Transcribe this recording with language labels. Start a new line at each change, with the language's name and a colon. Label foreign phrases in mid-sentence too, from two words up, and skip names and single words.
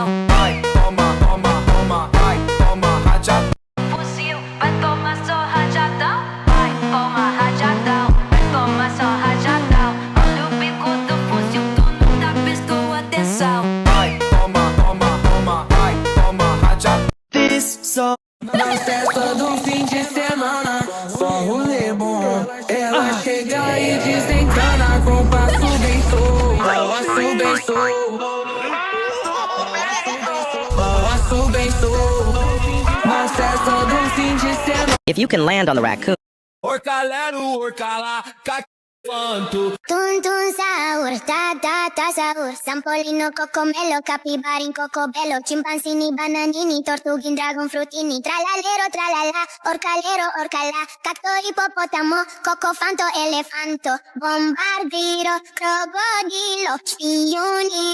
Portuguese: Vai toma toma toma, vai toma rajadão. Fuzil, vai tomar só rajadão, vai tomar rajadão, vai tomar só rajadão. Olha o bico do fuzil, tu não tá prestando atenção. Vai toma toma toma, vai toma rajadão.
English: This song
Portuguese: na festa do fim de semana, só rolê bom. Ela chega e desencana com passo bem solto, passo bem solto, passo bem solto. Na festa do fim de semana.
English: If you can land on the raccoon. Orcalero, orcala, cacanto. Tun tun sahur, ta ta ta sahur, sampolino cocomelo, capibarin cocobello, chimpanzini, bananini, tortugin, dragon frutini, tralalero, tralala, orcalero, orcala, cacto, hipopotamo, cocofanto, elefanto, bombardiro, crocodilo, spioni.